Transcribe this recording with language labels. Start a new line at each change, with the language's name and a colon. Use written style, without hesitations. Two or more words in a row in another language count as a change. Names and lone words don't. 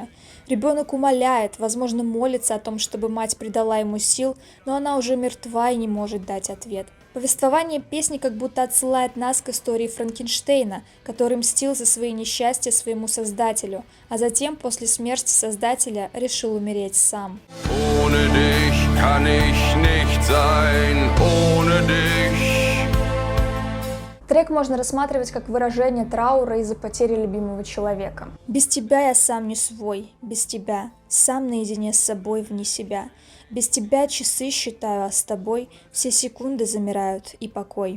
Russian: Ребенок умоляет, возможно, молится о том, чтобы мать придала ему сил, но она уже мертва и не может дать ответ. Повествование песни как будто отсылает нас к истории Франкенштейна, который мстил за свои несчастья своему создателю, а затем, после смерти создателя, решил умереть сам.
German: Ohne dich kann ich nicht sein, ohne dich.
Russian: Трек можно рассматривать как выражение траура из-за потери любимого человека. Без тебя я сам не свой, без тебя, сам наедине с собой вне себя. Без тебя часы считаю, а с тобой все секунды замирают и покой.